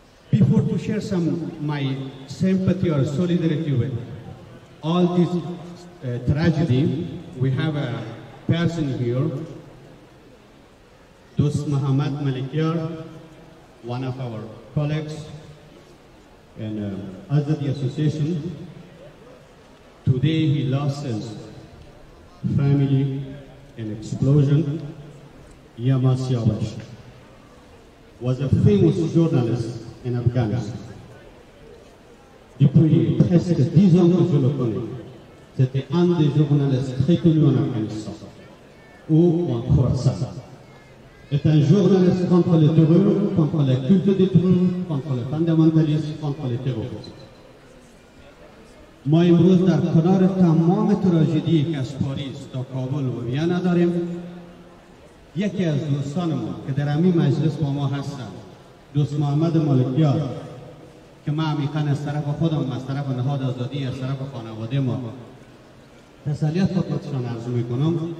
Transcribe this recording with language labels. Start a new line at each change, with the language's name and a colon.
English: Before to share my sympathy or solidarity with all this tragedy, we have a person here, Dost Muhammad Malikyar, one of our colleagues in Azadi Association. Today he lost his family in explosion. Yama Siawash was a famous journalist in Afghanistan.
French: Depuis presque 10 ans que je le connais, c'était un des journalistes très connus en Afghanistan, ou en Khorasan. C'est un journaliste contre le terreur, contre la culte des terreur, contre le fondamentalisme, contre les terroristes.
Persian: ما امروز در کنار تمام تراژدی که از پاریس تا کابل و وینا داریم، یکی از دوستان ما که در همین مجلس با ما هستند، دوست محمد مالکیار، که من عمیقاً از طرف خودم، از طرف نهاد آزادی، از طرف خانواده ما تسلیت خدمتشان عرض میکنم.